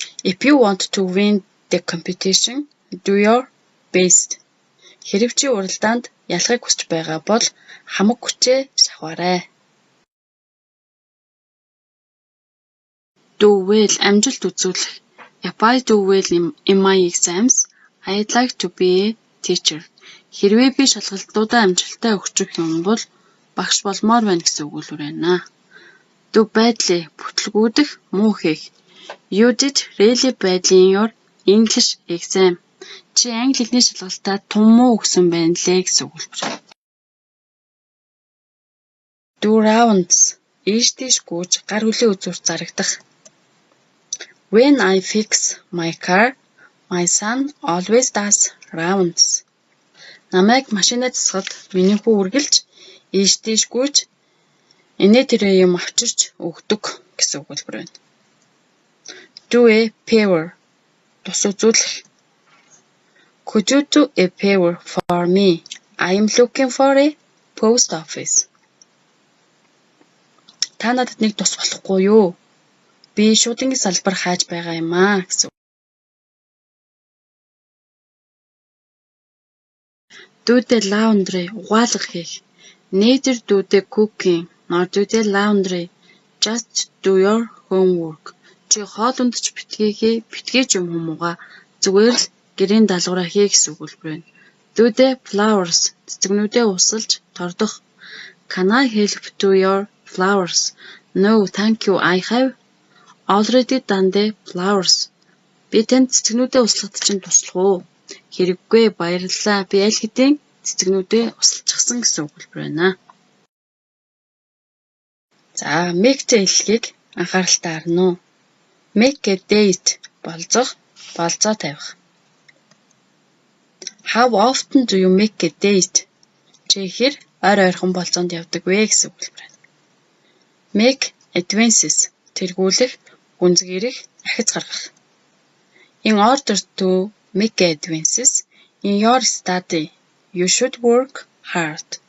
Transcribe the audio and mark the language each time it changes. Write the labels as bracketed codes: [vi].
[en] If you want to win the competition, do your best. [mn] Хэрэв чи уралдаанд ялахыг хүсэж байгаа бол хамаг хүчээ шавхаарай. [en] Do well [mn] амжилт үзүүлэх. [en] If I do well in my exams, I'd like to be a teacher. [mn] Хэрвээ би шалгалтуудаа амжилттай өгчих юм бол багш болмоор байна гэсэн өгүүлбэр байна. [en] Do badly [mn] бүтлгүүдэх, муу хийх. [en] You did really badly in your English exam. [mn] Чи англи хэлний шалгалтаа тун муу өгсөн байна лээ гэсэн өгүүлбэр. [en] Do rounds [mn] ийш тийш гүйж гар хөлийн үзүүрт зарагдах. [en] When I fix my car, my son always does rounds. [mn] Намайг машинаа засахад миний хүү үргэлж ийш тийш гүйж инээ тэрэ юм авчирч өгдөг гэсэн өгүүлбэр байна. [en] Do a favor [mn] тус үзүүлэх. [en] Could you do a favor for me? I am looking for a post office. [mn] Та надад нэг тус болохгүй юу? Би шуудангийн салбар хааж байгаа юм аа гэсэн. [en] Do the laundry [mn] угаалга хийх. [en] Neither do the cooking nor do the laundry. Just do your homework. [mn] Чи хоолунд ч битгий ч юм хүмүүсаа зүгээр л гэрийн даалгавраа хий гэсэн өгүүлбэр байна. [en] Do the flowers [mn] цэцэгнүүдээ усалж тордох. [en] Can I help do your flowers? No, thank you. I have already done the flowers. [mn] Би танд цэцэгнүүдээ услахад чинь туслах уу? Хэрэггүй, баярлалаа. Би аль хэдийн цэцэгнүүдээ усалчихсан гэсэн өгүүлбэр байна. За, make-тэй хэллэгийг анхааралтай харна уу? [en] Make a date [mn] болцох, болцоо тавих. [en] How often do you make a date? [mn] Чи хэр ойрхон болцоонд явдаг вэ гэсэн өгүүлбэр байна. [en] Make advances [mn] тэргүүлэх, гүнзгийрэх, ахиц гаргах. [en] In order to make advances in your study, you should work hard.